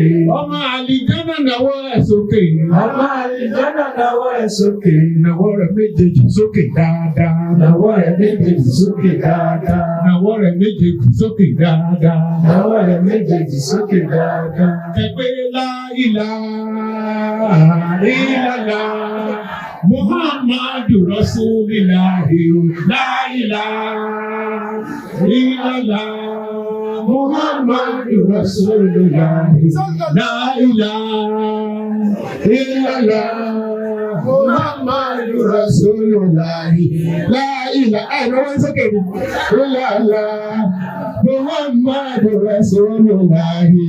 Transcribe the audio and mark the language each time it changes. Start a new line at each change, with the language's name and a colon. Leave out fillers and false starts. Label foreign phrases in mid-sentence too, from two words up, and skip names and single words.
Yoruba: Ọmọ àlìjánà náwó ẹ̀ sókè. Ọmọ àlìjánà náwó ẹ̀ sókè. Náwó rẹ̀ méjèèjì sókè dáadáa. Náwó rẹ̀ méjèèjì sókè dáadáa. Náwó rẹ̀ méjèèjì sókè dáadáa. Náwó rẹ̀ méjèèjì sókè dáadáa.
Arabic: Ẹgbẹ́ لا إله إلا الله محمد رسول الله لا إله إلا الله محمد رسول الله لا إله إلا الله محمد رسول الله لا إله إلا الله محمد رسول الله.